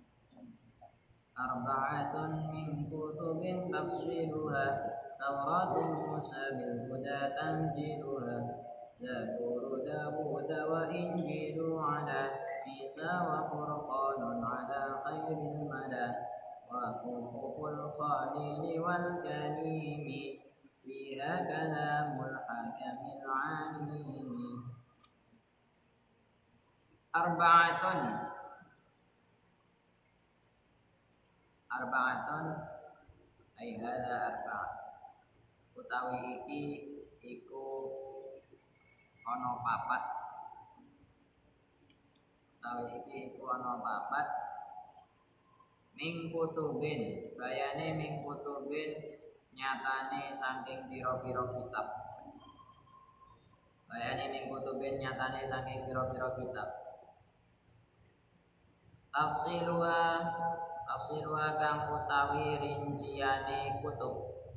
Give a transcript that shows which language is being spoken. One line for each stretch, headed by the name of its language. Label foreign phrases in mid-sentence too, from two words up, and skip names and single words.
Arabic: أربعة من كتب تفصيلها توراة موسى بالهدى تنزيلها زبور داود وإنجيل على عيسى وفرقان على خير الملا وصحف الخليل والكليم فيها كلام الحكم العليم. أربعة أي هذا أربعة
Javanese: utawi iki iku ana papat ming kutubin bayane ming kutubin nyatane saking pira-pira kitab tafsiluha kang utawi rinciane kutub